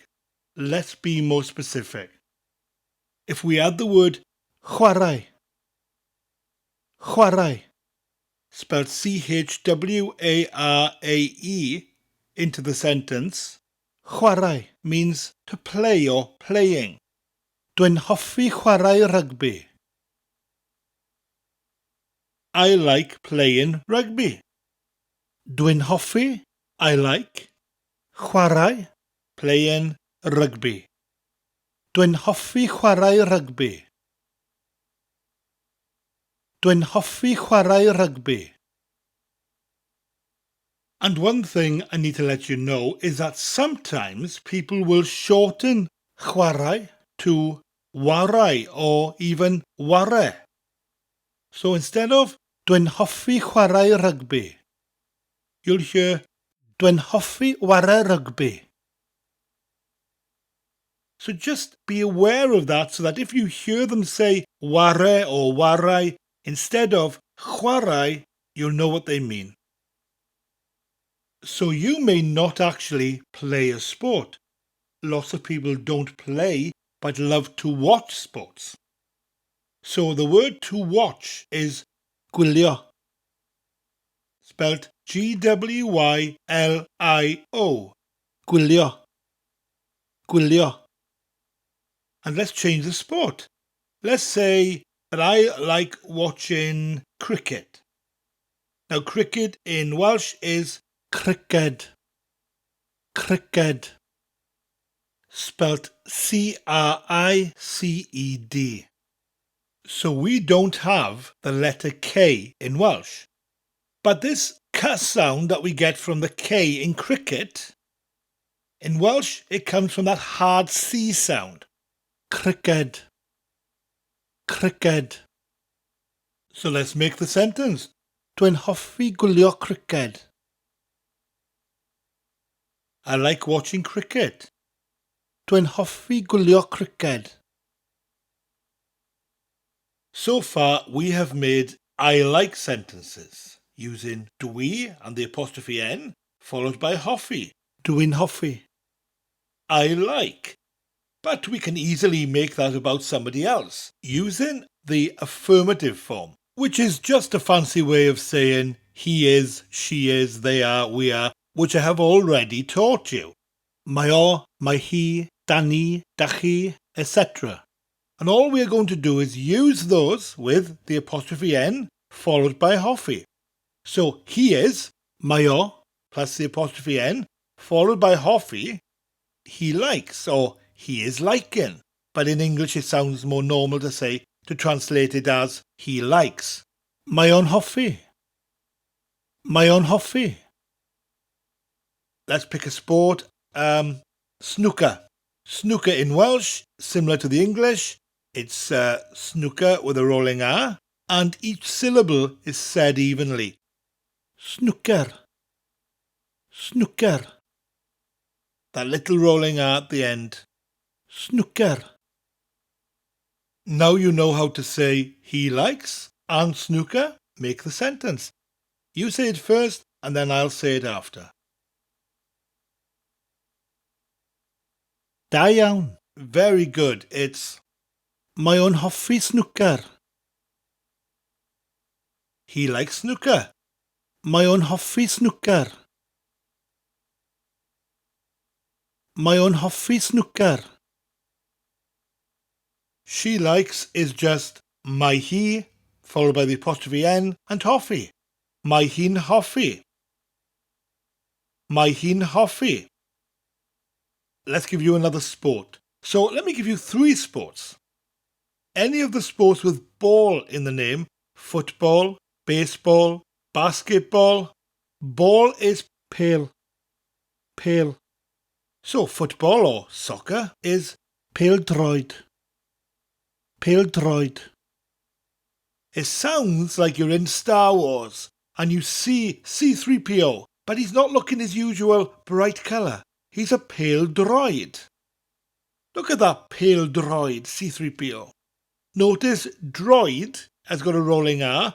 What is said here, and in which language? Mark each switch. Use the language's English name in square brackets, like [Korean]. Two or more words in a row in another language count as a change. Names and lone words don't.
[English] Let's be more specific. If we add the word chwarae, chwarae, spelled C-H-W-A-R-A-E, into the sentence, chwarae means to play or playing. [Welsh] Dwi'n hoffi chwarae rugby. [English] I like playing rugby. [Welsh] Dwi'n hoffi, [English] I like, chwarae, playing rugby. [Welsh] Dwi'n hoffi chwarae rugby. Dwi'n hoffi chwarae rugby. [English] And one thing I need to let you know is that sometimes people will shorten chwarae to warai or even ware. So instead of [Welsh] Dwi'n hoffi chwarae rugby, [English] you'll hear [Welsh] Dwi'n hoffi ware rugby. [English] So just be aware of that so that if you hear them say ware or warai instead of chwarae, you'll know what they mean. So you may not actually play a sport. Lots of people don't play but love to watch sports. So the word to watch is gwylio, spelt G-W-Y-L-I-O, gwylio, gwylio. And let's change the sport. Let's say that I like watching cricket. Now cricket in Welsh is criced, criced, spelt C-R-I-C-E-D. So we don't have the letter K in Welsh. But this K sound that we get from the K in cricket, in Welsh it comes from that hard C sound. Criced, Cricket. So let's make the sentence. [Welsh] Dwi'n hoffi gwylio cricket. [English] I like watching cricket. [Welsh] Dwi'n hoffi gwylio cricket. [English] So far, we have made I like sentences using dwi and the [Welsh] apostrophe N, [English] followed by hoffi. [Welsh] Dwi'n hoffi. [English] I like. But we can easily make that about somebody else using the affirmative form, which is just a fancy way of saying he is, she is, they are, we are, which I have already taught you. [Welsh] Mae o, mae hi, dani, dachi, etc. [English] And all we are going to do is use those with the apostrophe N followed by hoffi. So he is, [Welsh] mae o, [English] plus the apostrophe N, followed by hoffi, he likes, or he is liking. But in English it sounds more normal to translate it as he likes. [Welsh] Mae o'n hoffi. Mae o'n hoffi. [English] Let's pick a sport. Snooker. Snooker in Welsh, similar to the English. It's snooker with a rolling R, and each syllable is said evenly. Snooker. Snooker. That little rolling R at the end. Snooker. Now you know how to say he likes and snooker. Make the sentence. You say it first and then I'll say it after. [Welsh] Da iawn. [English] Very good. It's [Welsh] mae o'n hoffi snooker. [English] He likes snooker. [Welsh] Mae o'n hoffi snooker. Mae o'n hoffi snooker. [English] She likes is just [Welsh] mae hi, [English] followed by the apostrophe N, and hoffi. [Welsh] Mae hi'n hoffi. Mae hi'n hoffi. [English] Let's give you another sport. So let me give you 3 sports. Any of the sports with ball in the name: football, baseball, basketball. Ball is pêl. Pêl. So football or soccer is pêl-droed. Pêl-droed. It sounds like you're in Star Wars and you see C-3PO, but he's not looking his usual bright colour. He's a pale droid. Look at that pale droid, C-3PO. Notice droid has got a rolling R.